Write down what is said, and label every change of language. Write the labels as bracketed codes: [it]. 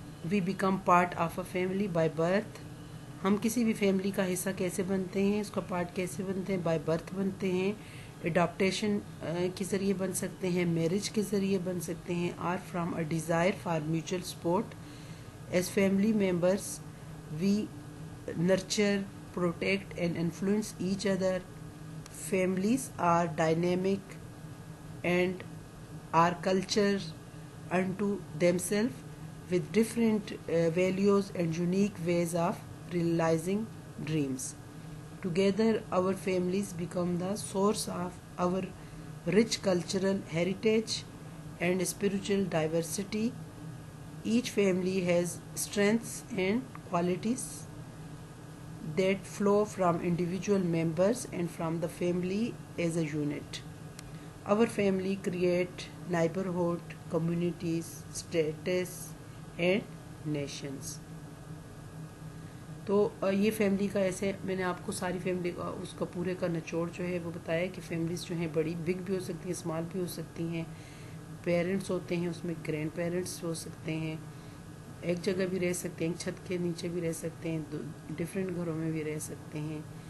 [en] We became part of a family by birth. [ur] ہم کسی بھی فیملی کا حصہ کیسے بنتے ہیں, اس کا پارٹ کیسے بنتے ہیں, بائی برتھ بنتے ہیں, اڈاپٹیشن کے ذریعے بن سکتے ہیں, میرج کے ذریعے بن سکتے ہیں, [en] Are from a desire for mutual support. As family members we nurture, protect and influence each other. Families are dynamic and are cultures unto themselves with different values and unique ways of realizing dreams. Together, our families become the source of our rich cultural heritage and spiritual diversity. Each family has strengths and qualities that flow from individual members and from the family as a unit. Our family create neighborhood, communities, states and nations. [ur] تو یہ family کا ایسے میں نے آپ کو ساری family کا اس کا پورے کا نچوڑ جو ہے وہ بتایا کہ فیملیز جو ہیں بڑی بگ بھی ہو سکتی ہیں, اسمال بھی ہو سکتی ہیں. پیرنٹس ہوتے ہیں, اس میں گرینڈ پیرنٹس ہو سکتے ہیں, ایک جگہ بھی رہ سکتے ہیں, ایک چھت کے نیچے بھی رہ سکتے ہیں, ڈفرینٹ گھروں میں بھی رہ سکتے ہیں.